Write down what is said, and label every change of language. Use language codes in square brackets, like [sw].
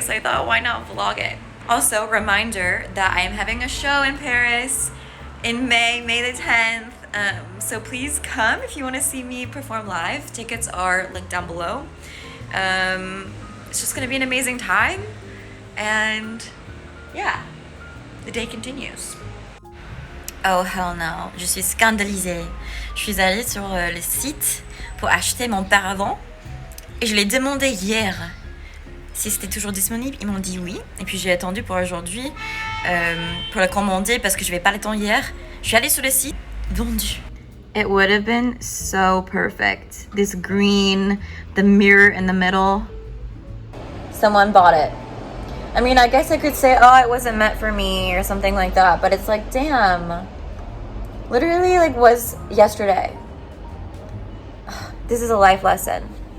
[en] So I thought, why not vlog it? Also, reminder that I am having a show in Paris in May the 10th. So please come if you want to see me perform live. Tickets are linked down below. It's just gonna be an amazing time, and yeah, the day continues. Oh hell no, [fr] je suis scandalisée. Je suis allée sur le site pour acheter mon paravent et je l'ai demandé hier si c'était toujours disponible. Ils m'ont dit oui, et puis j'ai attendu pour aujourd'hui pour le commander parce que je n'avais pas le temps hier. Je suis allée sur le site, vendu. [en] It would have been so perfect. This green, the mirror in the middle. Someone bought it. I mean, I guess I could say, oh, it wasn't meant for me or something like that, but it's like, damn. Literally, like, was yesterday. This is a life lesson.